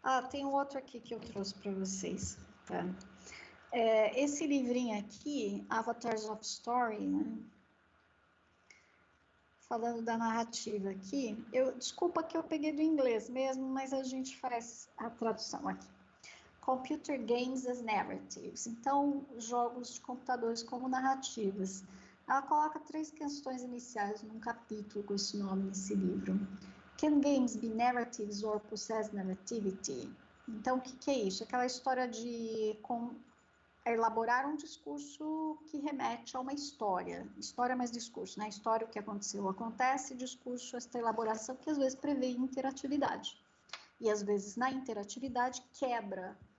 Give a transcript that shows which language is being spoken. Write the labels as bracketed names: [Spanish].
[Portuguese] Tem um outro aqui que eu trouxe para vocês, tá? Esse livrinho aqui, Avatars of Story, né? Falando da narrativa aqui, desculpa que eu peguei do inglês mesmo, mas a gente faz a tradução aqui. [English] Computer Games as Narratives. [Portuguese] Então, jogos de computadores como narrativas. Ela coloca 3 questões iniciais num capítulo com esse nome nesse livro. [English] Can games be narratives or possess narrativity? [Portuguese] Então, o que é isso? Aquela história de elaborar um discurso que remete a uma história mais discurso, né? História, o que aconteceu, acontece, discurso, esta elaboração que às vezes prevê interatividade. E às vezes na interatividade quebra